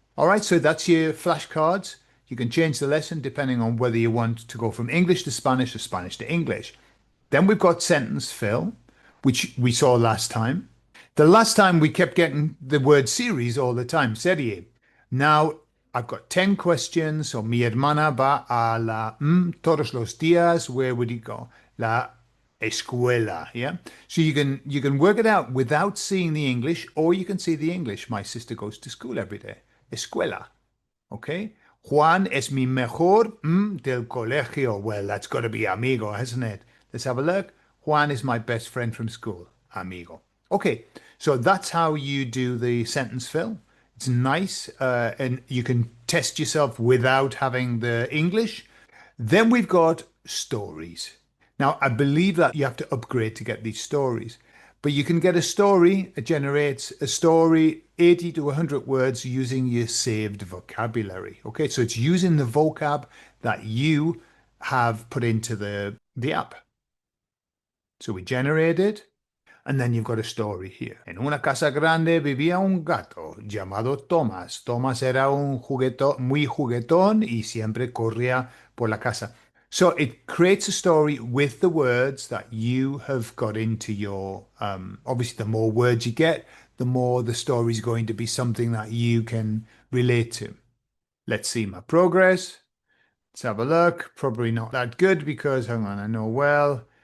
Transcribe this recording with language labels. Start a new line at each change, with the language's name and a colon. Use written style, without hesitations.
English: All right, so that's your flashcards. You can change the lesson depending on whether you want to go from English to Spanish or Spanish to English. Then we've got sentence fill, which we saw last time. The last time we kept getting the word series all the time, serie. Now I've got 10 questions.
Spanish: So mi hermana va a la todos los días.
English: Where would he go?
Spanish: La escuela.
English: Yeah. So you can work it out without seeing the English, or you can see the English. My sister goes to school every day. Escuela. Okay.
Spanish: Juan es mi mejor del colegio.
English: Well, that's got to be amigo, hasn't it? Let's have a look. Juan is my best friend from school. Amigo. Okay, so that's how you do the sentence fill. It's nice, and you can test yourself without having the English. Then we've got stories. Now, I believe that you have to upgrade to get these stories, but you can get a story, it generates a story 80 to 100 words using your saved vocabulary. Okay, so it's using the vocab that you have put into the app. So we generate it, and then you've got a story here.
Spanish: En una casa grande vivía un gato llamado Thomas. Thomas era un juguetón, muy juguetón y siempre corría por la casa.
English: So it creates a story with the words that you have got into your, obviously, the more words you get, the more the story is going to be something that you can relate to. Let's see my progress. Let's have a look. Probably not that good because, hang on, I know well.